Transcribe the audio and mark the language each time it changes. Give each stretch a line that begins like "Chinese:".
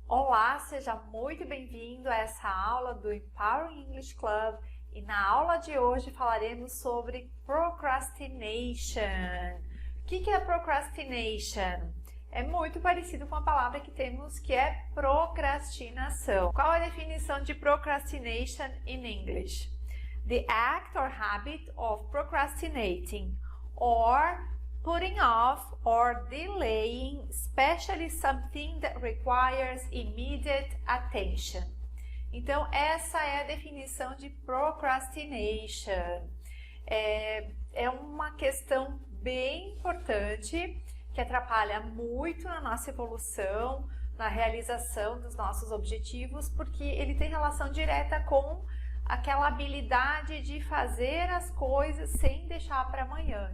Portuguese: Olá, seja muito bem-vindo a essa aula do Empowering English Club e na aula de hoje falaremos sobre procrastination. O que é procrastination? É muito parecido com a palavra que temos que é procrastinação. Qual a definição de procrastination
English: in English? The act or habit of procrastinating or putting off or delaying, especially something that requires immediate attention.
Portuguese: Então, essa é a definição de procrastination. É uma questão bem importante que atrapalha muito na nossa evolução, na realização dos nossos objetivos, porque ele tem relação direta com aquela habilidade de fazer as coisas sem deixar para amanhã.